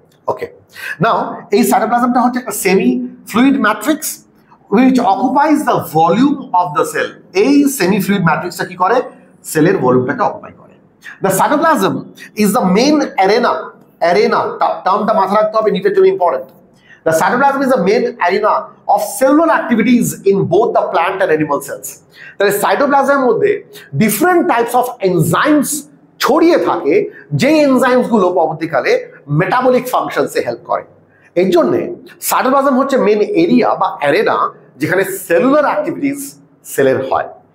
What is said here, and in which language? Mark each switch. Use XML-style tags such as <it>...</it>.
<bn>ওকে, নাও এই সাইটোপ্লাজমটা হচ্ছে একটা semi fluid matrix</bn> <en>which occupies the volume of the cell.</en> <bn>এই সেমি ফ্লুইড ম্যাট্রিক্সটা কি করে? সেলের ভলিউমটাকে অকুপাই করে।</bn> <en>The cytoplasm is the main arena</en> <bn>টার্মটা মাথায় রাখতে হবে, নিটের জন্য important.</bn> <en>The cytoplasm is the main arena of cellular activities in both the plant and animal cells.</en> <bn>তাহলে সাইটোপ্লাজমের মধ্যে ডিফারেন্ট টাইপস অফ এনজাইমস ছড়িয়ে থাকে, যে এনজাইমস গুলো পরবর্তীকালে মেটাবলিক ফাংশনসে হেল্প করে। এর জন্য সাইটোপ্লাজম হচ্ছে মেন এরিয়া বা অ্যারেনা যেখানে সেলুলার অ্যাক্টিভিটিস সেলের হয়।</bn>